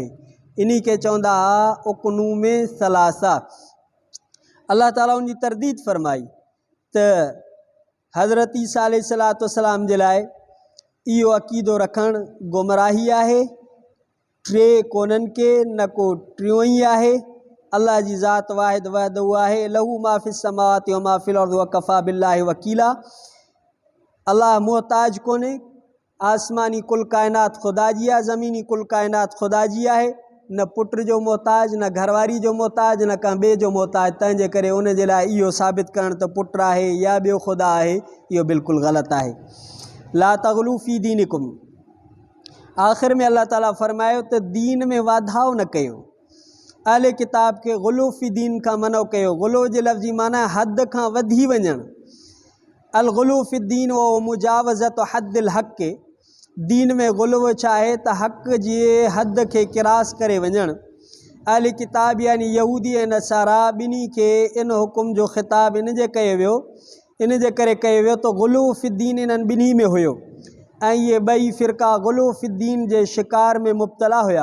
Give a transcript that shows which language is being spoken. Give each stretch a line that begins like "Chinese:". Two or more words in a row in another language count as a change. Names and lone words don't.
Sindhi: इन्ही खे चवंदा हुआ
Arabic: أقنوم ثلاثة.
Sindhi: अल्लाह ताला उन जी तरदीद फरमाई त हज़रत ईसा अलैहिस्सलाम जे लाइ इहो अक़ीदो रखणु गुमराही आहे। टे कोन्हनि के न को टियों ई आहे। अल्लाह जी ज़ात वाहिद वहदहू आहे।
Arabic: له ما في السماوات وما في الأرض وكفى بالله وكيلا.
Sindhi: अल्लाह मोहताज कोन्हे। आसमानी कुल काइनात ख़ुदा जी आहे, ज़मीनी कुल काइनात ख़ुदा जी आहे। न पुट जो मोहताज, न घरवारी जो मोहताज, न कंहिं ॿिए जो मोहताज। तंहिंजे करे उन जे लाइ इहो साबित करणु त पुटु आहे या ॿियो ख़ुदा आहे, इहो बिल्कुलु ग़लति आहे।
Arabic: لا تغلوا في دينكم.
Sindhi: आख़िर में अल्लाह ताला फरमायो त दीन में वाधाउ न कयो। अहले किताब खे
Arabic: غلو في دين
Sindhi: खां मनो कयो। ग़ुलू जे लफ़्ज़ी माना हद खां वधी वञणु।
Arabic: الغلو في دين ومجاوزة حد الحق.
Sindhi: दीन में ग़ुलू छा आहे त हक़ जे हद खे किरास करे वञणु। अहले किताब यानी यहूदी ऐं नसारा ॿिन्ही खे इन हुकुम जो ख़िताब इन जे कयो वियो, इन जे करे कयो वियो त
Arabic: غلو في دين
Sindhi: इन्हनि ॿिन्ही में हुयो ऐं इहे ॿई फ़िरका
Arabic: غلو في دين
Sindhi: जे शिकार में मुब्तला हुया।